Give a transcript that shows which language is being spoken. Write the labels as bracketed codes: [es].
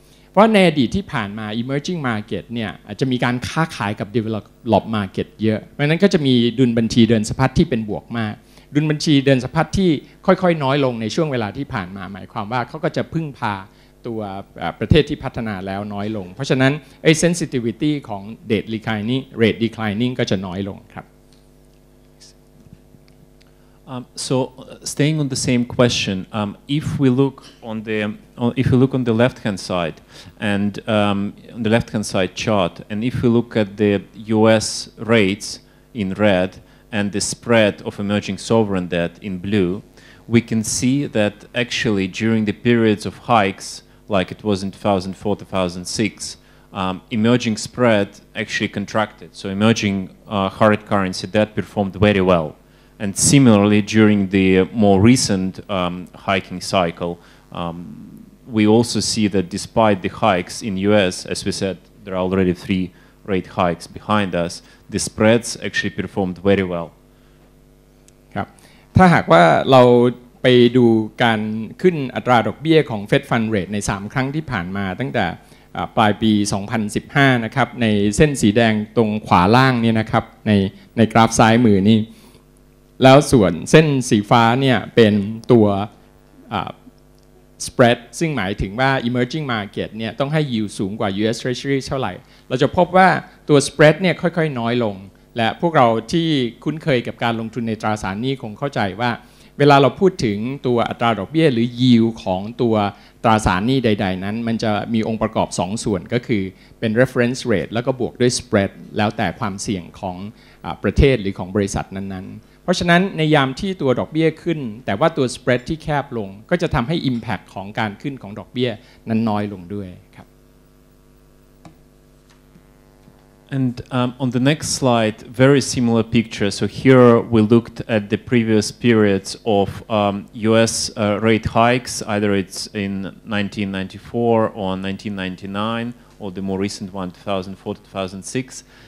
[th] เพราะในอดีตที่ผ่านมา [en] emerging market [th] เนี่ยอาจจะมีการค้าขายกับ [en] developed market [th] เยอะเพราะนั้นก็จะมีดุลบัญชีเดินสะพัดที่เป็นบวกมากดุลบัญชีเดินสะพัดที่ค่อยๆน้อยลงในช่วงเวลาที่ผ่านมาหมายความว่าเขาก็จะพึ่งพาตัวประเทศที่พัฒนาแล้วน้อยลงเพราะฉะนั้นไอ้ sensitivity ของ [en] rate declining [th] ก็จะน้อยลงครับ [en] So staying on the same question, if we look on the left-hand side and on the left-hand side chart, and if we look at the U.S. rates in red and the spread of emerging sovereign debt in blue, we can see that actually during the periods of hikes, like it was in 2004-2006, emerging spread actually contracted. So emerging hard currency debt performed very well. And similarly, during the more recent hiking cycle, we also see that despite the hikes in US, as we said, there are already 3 rate hikes behind us, the spreads actually performed very well. [th] ครับถ้าหากว่าเราไปดูการขึ้นอัตราดอกเบี้ยของ Fed Fund Rate ใน3ครั้งที่ผ่านมาตั้งแต่ปลายปี 2015 นะครับในเส้นสีแดงตรงขวาล่างเนี่ยนะครับในกราฟซ้ายมือนี่แล้วส่วนเส้นสีฟ้าเนี่ยเป็นตัว spread ซึ่งหมายถึงว่า [en] emerging market [th] เนี่ยต้องให้ yield สูงกว่า US Treasury เท่าไหร่เราจะพบว่าตัว spread เนี่ยค่อยๆน้อยลงและพวกเราที่คุ้นเคยกับการลงทุนในตราสารหนี้คงเข้าใจว่าเวลาเราพูดถึงตัวอัตราดอกเบี้ยหรือ yield ของตัวตราสารหนี้ใดๆนั้นมันจะมีองค์ประกอบ2ส่วนก็คือเป็น [en] reference rate [th] แล้วก็บวกด้วย spread แล้วแต่ความเสี่ยงของ ประเทศหรือของบริษัทนั้นๆเพราะฉะนั้นในยามที่ตัวดอกเบี้ยขึ้นแต่ว่าตัว spread ที่แคบลงก็จะทำให้ impact ของการขึ้นของดอกเบี้ยนั้นน้อยลงด้วยครับ [en] And on the next slide, very similar picture. So here we looked at the previous periods of US rate hikes, either it's in 1994 or 1999, or the more recent one, 2004 to 2006.